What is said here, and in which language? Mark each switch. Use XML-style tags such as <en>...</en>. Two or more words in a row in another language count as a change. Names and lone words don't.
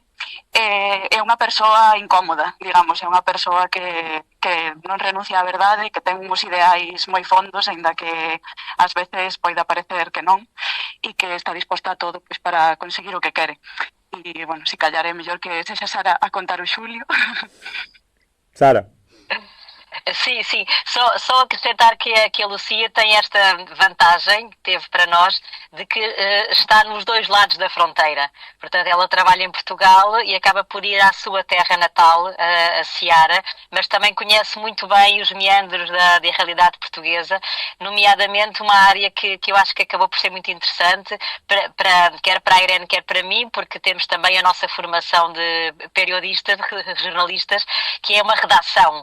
<gl>É unha persoa incómoda, digamos, é unha persoa que non renuncia á verdade, que ten uns ideais moi fondos, aínda que ás veces poida parecer que non, e que está disposta a todo pois para conseguir o que quere. E, bueno, si callar é mellor que sexa Sara a contar o Xulio. Sara.</gl> <pt>Sim, só acrescentar que a Lucía tem esta vantagem, que teve para nós, de que está nos dois lados da fronteira. Portanto, ela trabalha em Portugal e acaba por ir à sua terra natal, a Ceará, mas também conhece muito bem os meandros da realidade portuguesa, nomeadamente uma área que eu acho que acabou por ser muito interessante, quer para a Irene, quer para mim, porque temos também a nossa formação de periodistas, de jornalistas, que é uma redação.</pt>